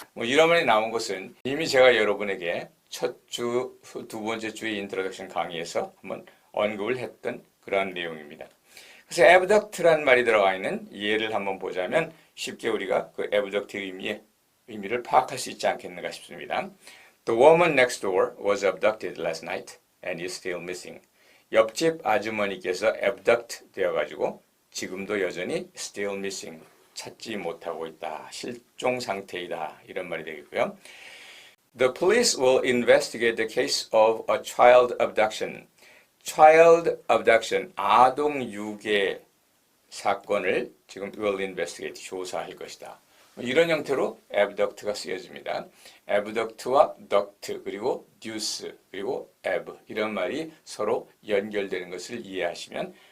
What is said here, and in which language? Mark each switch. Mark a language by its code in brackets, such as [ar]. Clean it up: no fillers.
[ko] 뭐 이런 말이 나온 것은 이미 제가 여러분에게 첫 주, 두 번째 주의 인트로덕션 강의에서 한번 언급을 했던 그런 내용입니다. 그래서 abduct란 말이 들어가 있는 예를 한번 보자면 쉽게 우리가 그 abduct의 의미를 파악할 수 있지 않겠는가 싶습니다. [en] The woman next door was abducted last night and is still missing. [ko] 옆집 아주머니께서 abduct 되어가지고 지금도 여전히 [en] still missing, [ko] 찾지 못하고 있다, 실종 상태이다 이런 말이 되겠고요. [en] The police will investigate the case of a child abduction. [ko] child abduction, 아동 유괴 사건을 지금 [en] will investigate, [ko] 조사할 것이다. 이런 형태로 abduct가 쓰여집니다. abduct와 duct, 그리고 deuce, 그리고 ab 이런 말이 서로 연결되는 것을 이해하시면